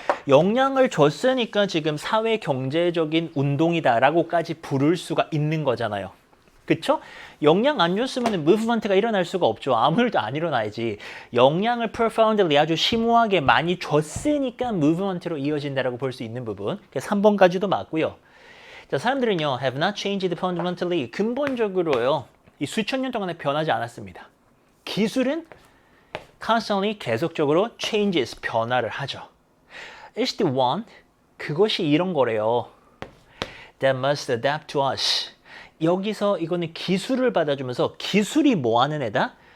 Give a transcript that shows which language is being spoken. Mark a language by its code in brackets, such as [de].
[ko] 영향을 줬으니까 지금 사회 경제적인 운동이다라고까지 부를 수가 있는 거잖아요. 그쵸? 영향 안 줬으면 무브먼트가 일어날 수가 없죠. 아무 일도 안 일어나야지. 영향을 profoundly, 아주 심오하게 많이 줬으니까 무브먼트로 이어진다라고 볼 수 있는 부분. 3번까지도 맞고요. 자, 사람들은요, [en] have not changed fundamentally. [ko] 근본적으로요, 이 수천 년 동안에 변하지 않았습니다. 기술은 constantly, 계속적으로 changes, 변화를 하죠. [en] It's the one, [ko] 그것이 이런 거래요. [en] That must adapt to us. [ko] 여기서 이거는 기술을 받아주면서 기술이 뭐 하는 애다?